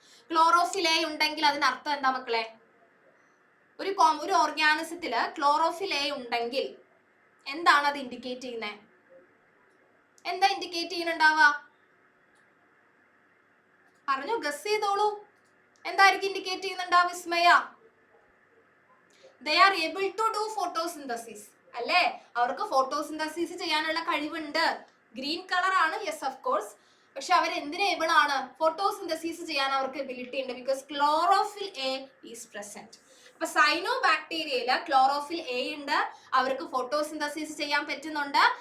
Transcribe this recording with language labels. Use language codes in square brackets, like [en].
[ml] Chlorophyll A ഉണ്ടെങ്കിൽ അതിനർത്ഥം എന്താ മക്കളെ? ഒരു ഓർഗാനിസത്തില് ക്ലോറോഫിൽ എ ഉണ്ടെങ്കിൽ എന്താണ് അത് ഇൻഡിക്കേറ്റ് ചെയ്യുന്നത്? എന്താ ഇൻഡിക്കേറ്റ് ചെയ്യുന്നുണ്ടാവുക? പറഞ്ഞു, ഗസ് ചെയ്തോളൂ. എന്തായിരിക്കും ഇൻഡിക്കേറ്റ് ചെയ്യുന്നുണ്ടാവും വിസ്മയ? [en] they are able to do photosynthesis [ml] അല്ലേ? അവർക്ക് ഫോട്ടോസിന്തസിസ് ചെയ്യാനുള്ള കഴിവുണ്ട്. ഗ്രീൻ കളർ ആണ്, [en] Yes of course. [ml] പക്ഷെ അവർ എന്തിന് ഏബിൾ ആണ്? ഫോട്ടോസിന്തസിസ് ചെയ്യാൻ അവർക്ക് എബിലിറ്റി ഉണ്ട്. [en] Because chlorophyll A is present. [ml] അപ്പൊ സൈനോ ബാക്ടീരിയയില് ക്ലോറോഫിൽ എ ഉണ്ട്, അവർക്ക് ഫോട്ടോസിന്തസിസ് ചെയ്യാൻ പറ്റുന്നുണ്ട്.